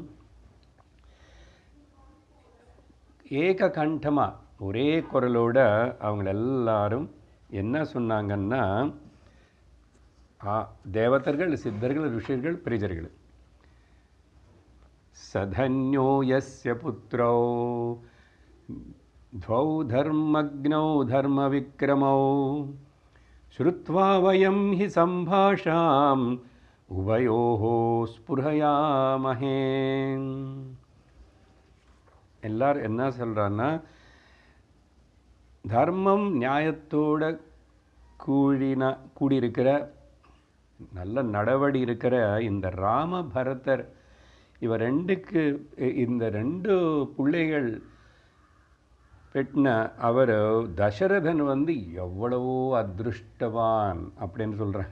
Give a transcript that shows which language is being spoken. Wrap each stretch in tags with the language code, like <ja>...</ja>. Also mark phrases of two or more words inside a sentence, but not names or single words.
<ta>ஏக கண்டமாக ஒரே குரலோட அவங்க எல்லாரும் என்ன சொன்னாங்கன்னா, தேவதர்கள், சித்தர்கள், ரிஷிகள், பிரிஜர்கள்,</ta> <sa>स धन्यो यस्य पुत्रो द्वौ धर्मज्ञौ धर्मविक्रमौ श्रुत्वा वयं हि सम्भाषाम् उभयोः स्पृहयामहे.</sa> <ta>எல்லாரும் என்ன சொல்கிறான்னா, தர்மம் நியாயத்தோட கூடியிருக்கிற நல்ல நடவடி இருக்கிற இந்த ராம பரதர் இந்த ரெண்டு பிள்ளைகள் பெட்டின அவர் தசரதன் எவ்வளவோ அதிருஷ்டவான் அப்படின்னு சொல்கிறாங்க.</ta>